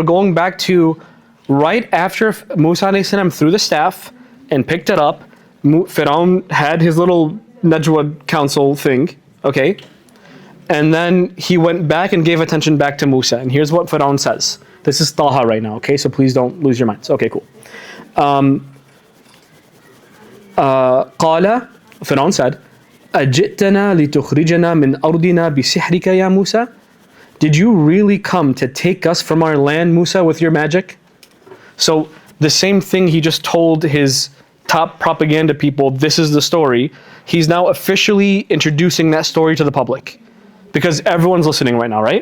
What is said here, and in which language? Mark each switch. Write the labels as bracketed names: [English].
[English] We're going back to right after Musa alayhi salam threw the staff and picked it up. Fir'aun had his little Najwa council thing, okay? And then he went back and gave attention back to Musa. And here's what Fir'aun says. This is Taha right now, okay? So please don't lose your minds. Okay, cool. [Arabic] قال, [English] Fir'aun said, [Arabic] أَجِئْتَنَا لِتُخْرِجَنَا مِنْ أَرْضِنَا بِسِحْرِكَ يَا Musa? [English] Did you really come to take us from our land, Musa, with your magic? So the same thing he just told his top propaganda people, this is the story. He's now officially introducing that story to the public. Because everyone's listening right now, right?